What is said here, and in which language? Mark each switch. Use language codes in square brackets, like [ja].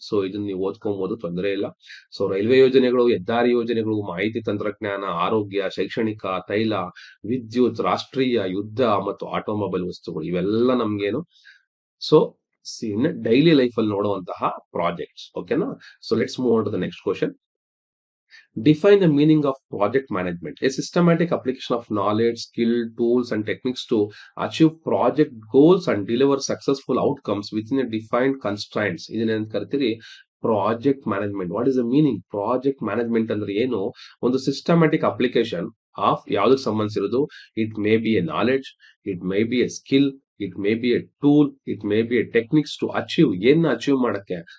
[kn] So ಇದನ್ನ ನೀವು ಓದ್ಕೊಬಹುದು, ತೊಂದರೆ ಇಲ್ಲ. ಸೊ ರೈಲ್ವೆ ಯೋಜನೆಗಳು, ಹೆದ್ದಾರಿ ಯೋಜನೆಗಳು, ಮಾಹಿತಿ ತಂತ್ರಜ್ಞಾನ, ಆರೋಗ್ಯ, ಶೈಕ್ಷಣಿಕ, ತೈಲ, ವಿದ್ಯುತ್, ರಾಷ್ಟ್ರೀಯ, ಯುದ್ಧ ಮತ್ತು ಆಟೋಮೊಬೈಲ್ ವಸ್ತುಗಳು, ಇವೆಲ್ಲ ನಮ್ಗೇನು, ಸೊ ಡೈಲಿ ಲೈಫ್ ಅಲ್ಲಿ ನೋಡುವಂತಹ ಪ್ರಾಜೆಕ್ಟ್ಸ್. [en] ಓಕೆನಾ, so let's move on to the next question. Define the meaning of project management. A systematic application of knowledge, skill, tools, and techniques to achieve project goals and deliver successful outcomes within a defined constraints. [kn] ಇದನ್ನೇನು ಕರಿತೀರಿ, project management. [en] What is the meaning? [kn] Project management ಅಂದ್ರೆ ಏನು? [en] ಒಂದು systematic application of [kn] ಯಾವ್ದಕ್ಕೆ ಸಂಬಂಧಿಸಿರೋದು. [en] It may be a knowledge, it may be a skill, it may be a tool, it may be a techniques to achieve. [kn] ಏನ್ achieve ಮಾಡಕ್ಕೆ?